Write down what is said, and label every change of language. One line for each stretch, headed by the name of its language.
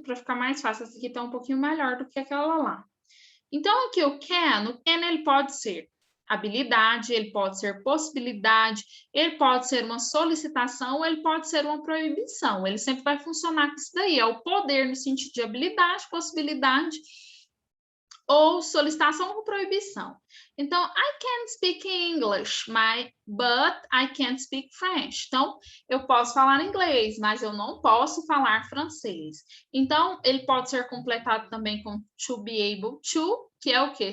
Portuguese: Para ficar mais fácil, essa aqui está um pouquinho melhor do que aquela lá. Então, aqui o can ele pode ser habilidade, ele pode ser possibilidade, ele pode ser uma solicitação, ele pode ser uma proibição. Ele sempre vai funcionar com isso daí. É o poder no sentido de habilidade, possibilidade ou solicitação ou proibição.
English: Então, I can speak English, but I can't speak French.
Portuguese: Então, eu posso falar inglês, mas eu não posso falar francês. Então, ele pode ser completado também com to be able to, que é o quê?